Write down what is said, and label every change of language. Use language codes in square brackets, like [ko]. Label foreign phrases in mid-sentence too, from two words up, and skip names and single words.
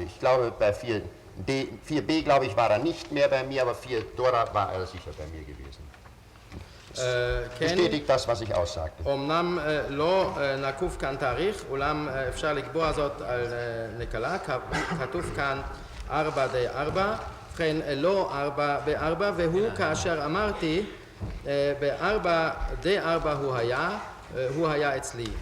[de] Ich glaube, bei 4B, glaube ich, war er nicht mehr bei mir, aber 4 Dora war er sicher bei mir gewesen. bestätigt das, was ich aussagte. [he] אמנם לא נקוב כאן תאריך, אולם אפשר לקבוע זאת על נקלה, כתוב כאן 4D4, ובכן לא 4B4, והוא כאשר אמרתי ב-4D4 הוא היה אצלי.